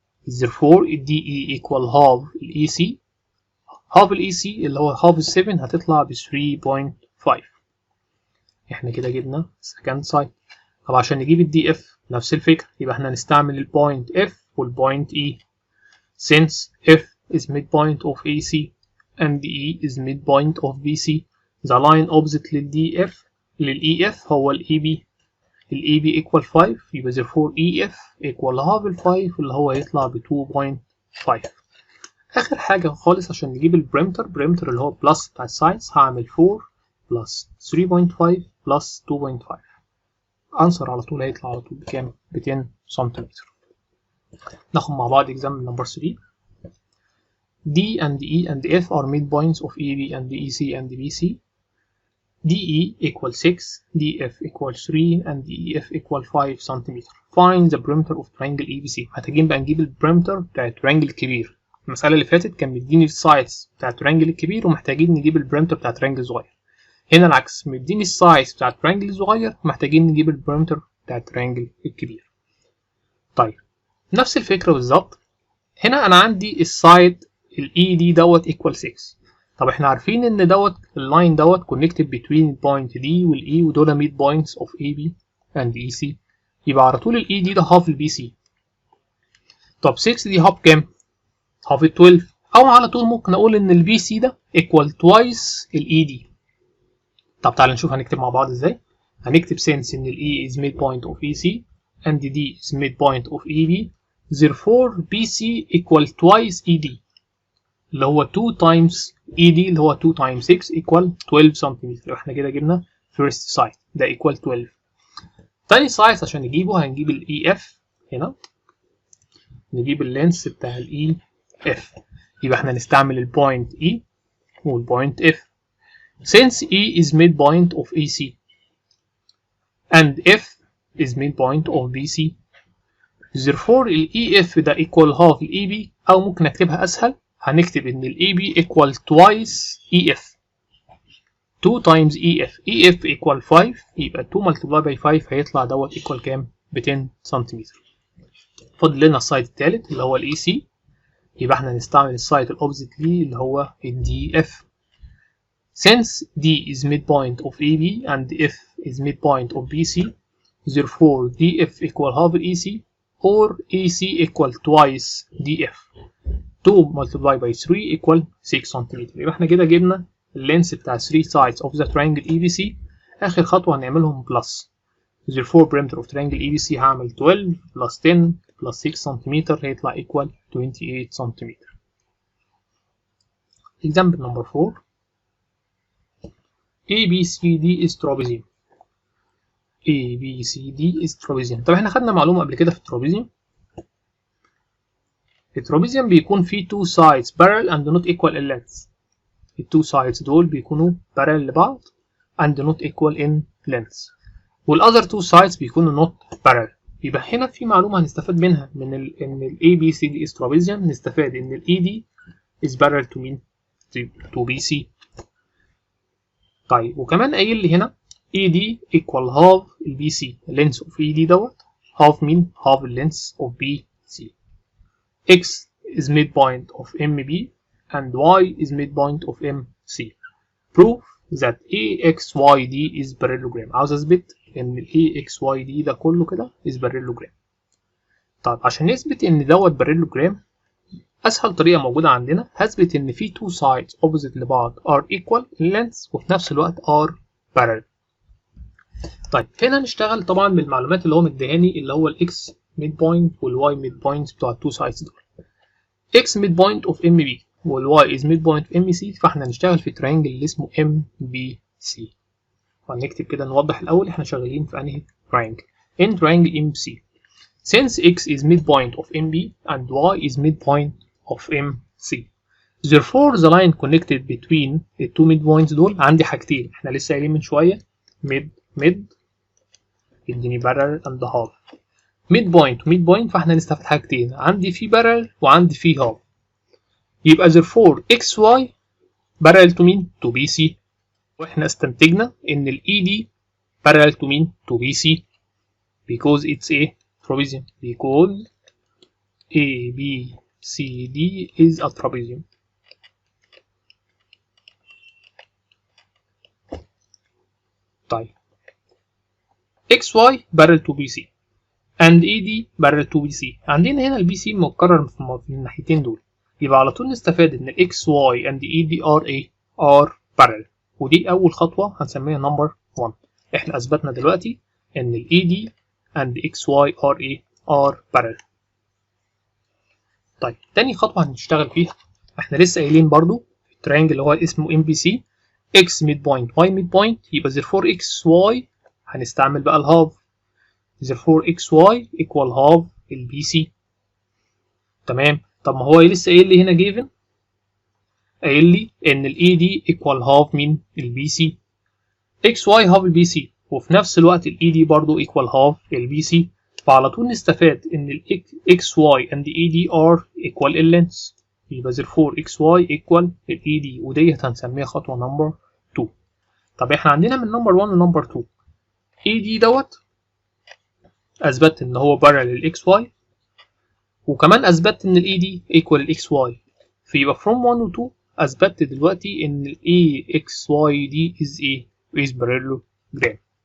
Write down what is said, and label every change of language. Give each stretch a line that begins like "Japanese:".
Arabic: therefore الدي اي equal half الاي سي. half الاي سي اللي هو half 7 هتطلع ب 3.5. احنا كده جبنا second side. طب عشان نجيب الدي اف نفس الفكرة يبقى احنا هنستعمل البوينت اف والبوينت اي.
English: since f is midpoint of AC and E is midpoint of BC, the line opposite
Arabic: لل EF هو ال EB. ال EB equal 5 يبقى therefore EF equal half ال 5 اللي هو يطلع ب 2.5. آخر حاجة خالص عشان نجيب البريمتر اللي هو بلس بتاع السايدز هعمل 4 plus 3.5 plus 2.5. أنسر على طول هيطلع على طول بكام؟ ب 10 سنتيمتر. ناخد مع بعض example number 3.
English: D and E and F are midpoints of EB and EC and BC. DE equal 6, DF equal 3 and EF equal 5 cm. Find the perimeter of triangle ABC.
Arabic: محتاجين بقى نجيب البريمتر بتاع التريانجل الكبير. المسألة اللي فاتت كان مديني السايدز بتاع التريانجل الكبير ومحتاجين نجيب البريمتر بتاع التريانجل الصغير. هنا العكس مديني السايدز بتاع التريانجل الصغير ومحتاجين نجيب البريمتر بتاع التريانجل الكبير. طيب نفس الفكرة بالظبط. هنا أنا عندي السايد ال ED دوت equal 6. طب احنا عارفين ان دوت اللاين دوت connected between point D وال E ودول mid points of AB and EC. يبقى على طول ال ED ده half ال BC. طب 6 دي half كام؟ half ال 12. او على طول ممكن اقول ان ال BC ده equal twice ال ED. طب تعالى نشوف هنكتب مع بعض ازاي.
English: هنكتب since ان ال E is midpoint of EC and D is midpoint of EB, therefore BC equal twice ED اللي هو 2 times ED اللي هو 2 times 6 equal 12 سنتيمتر.
Arabic: احنا كده جبنا first side ده equal 12. تاني side عشان نجيبه هنجيب ال EF هنا نجيب اللينس بتاع ال EF. يبقى احنا نستعمل البوينت E والبوينت F.
English: since E is midpoint of EC and F is midpoint of BC, therefore ال EF ده equal half ال EB.
Arabic: أو ممكن أكتبها أسهل هنكتب إن
English: ال EB equal twice EF
Arabic: 2 times EF equal 5 يبقى 2 multiply by 5 هيطلع دوت equal كام؟ ب 10 سنتيمتر. فاضل لنا السايد التالت اللي هو الاي سي، يبقى احنا هنستعمل السايد الاوبزيت ليه اللي هو الدي اف.
English: Since D is midpoint of AB and F is midpoint of BC, therefore DF equal half EC or AC equal twice DF. 2 multiplied by 3 equal 6 سنتيمتر.
Arabic: يبقى احنا كده جبنا اللينس بتاع 3 sides of the triangle ABC. آخر خطوة هنعملهم plus.
English: Therefore perimeter of triangle ABC هعمل 12 plus 10 plus 6 سنتيمتر هيطلع equal 28 سنتيمتر. Example number 4. ABCD is trapezium. ABCD is trapezium.
Arabic: طب احنا خدنا معلومة قبل كده في الترابيزيوم.
English: الترابيزيوم بيكون فيه two sides parallel and not equal in length. ال two sides دول بيكونوا parallel لبعض and not equal in length. والother two sides بيكونوا not parallel.
Arabic: يبقى هنا في معلومة هنستفاد منها من ان ال ABCD is trapezium.
English: نستفاد ان ال ED is parallel to mean to BC.
Arabic: طيب وكمان قايل لي هنا ED equal half ال BC.
English: length of ED دوت half mean half the length of BC. X is midpoint of MB and Y is midpoint of MC. Prove that AXYD is parallelogram.
Arabic: عاوز اثبت ان ال AXYD ده كله كده is parallelogram. طيب عشان نثبت ان دوت parallelogram اسهل طريقه موجوده عندنا هثبت ان في two sides opposite لبعض
English: are equal in length
Arabic: وفي نفس الوقت are parallel. طيب هنا نشتغل طبعا بالمعلومات اللي هو مديهاني اللي هو الاكس midpoint والواي midpoint بتوع التو سايدز دول.
English: x midpoint of MB والواي is midpoint of MC، فاحنا هنشتغل في ترينجل اللي اسمه MBC.
Arabic: فهنكتب كده نوضح الاول احنا شغالين في انهي ترينجل.
English: in triangle MC since x is midpoint of MB and y is midpoint of MC, therefore the line connected between the two midpoints
Arabic: دول عندي حاجتين احنا لسه قايلين من شويه mid يديني
English: parallel and half.
Arabic: midpoint فاحنا نستفاد حاجتين، عندي في parallel وعندي في half.
English: يبقى therefore xy parallel to mean to BC،
Arabic: واحنا استنتجنا ان ال
English: ED parallel to mean to BC because it's a trapezium. because ABCD is a trapezium. طيب XY parallel to BC and ED parallel to BC.
Arabic: عندنا هنا ال BC متكرر في الناحيتين دول، يبقى على طول نستفاد ان ال
English: XY and ED are parallel.
Arabic: ودي أول خطوة هنسميها number 1. احنا أثبتنا دلوقتي ان ال ED and XY are parallel. طيب تاني خطوة هنشتغل فيها احنا لسه قايلين برضو الترينجل اللي هو اسمه MBC X midpoint Y midpoint، يبقى therefore XY هنستعمل بقى الهاف.
English: therefore XY equal half ال BC.
Arabic: تمام. طب ما هو لسه قايل لي هنا given قايل لي ان ال ED equal half من ال BC. XY half ال BC وفي نفس الوقت ال ED برضو equal half ال BC، فعلى طول نستفاد ان ال
English: XY and ED are equal in length،
Arabic: يبقى therefore XY equal ال ED، وديت هنسميها خطوة number 2. طب احنا عندنا من number 1 ل number 2 ED دوت اثبت ان هو parallel ال XY، وكمان اثبت ان ال ED equal ال XY، فيبقى from 1 و 2 اثبت دلوقتي ان ال AXYD is parallelogram.